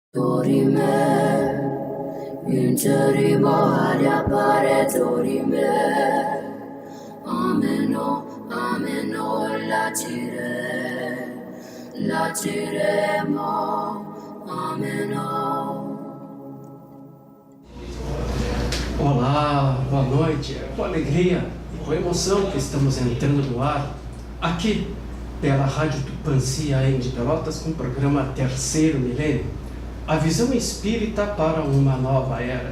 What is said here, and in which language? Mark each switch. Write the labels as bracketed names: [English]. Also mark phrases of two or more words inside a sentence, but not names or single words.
[Portuguese] Dorime, vinceremo aria pare dorime. Ameno, latiremo, ameno. Olá, boa noite, é com alegria e com emoção que estamos entrando no ar, aqui pela Rádio Tupãssi AM de Pelotas, com o programa Terceiro Milênio, a visão espírita para uma nova era.